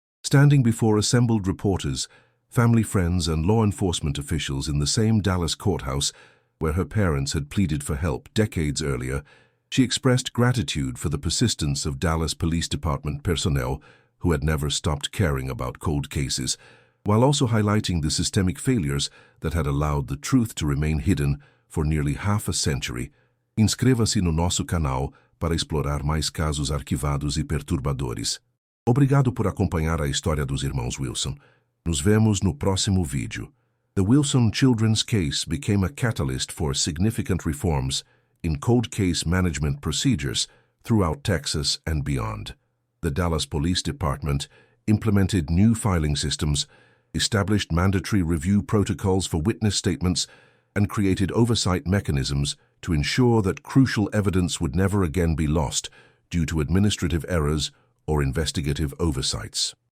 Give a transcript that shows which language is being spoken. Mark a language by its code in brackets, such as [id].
[en] Standing before assembled reporters, family friends, and law enforcement officials in the same Dallas courthouse where her parents had pleaded for help decades earlier, she expressed gratitude for the persistence of Dallas Police Department personnel who had never stopped caring about cold cases, while also highlighting the systemic failures that had allowed the truth to remain hidden for nearly half a century. [pt] Inscreva-se no nosso canal para explorar mais casos arquivados e perturbadores. Obrigado por acompanhar a história dos irmãos Wilson. Nos vemos no próximo vídeo. [en] The Wilson children's case became a catalyst for significant reforms in cold case management procedures throughout Texas and beyond. The Dallas Police Department implemented new filing systems, established mandatory review protocols for witness statements, and created oversight mechanisms to ensure that crucial evidence would never again be lost due to administrative errors or investigative oversights.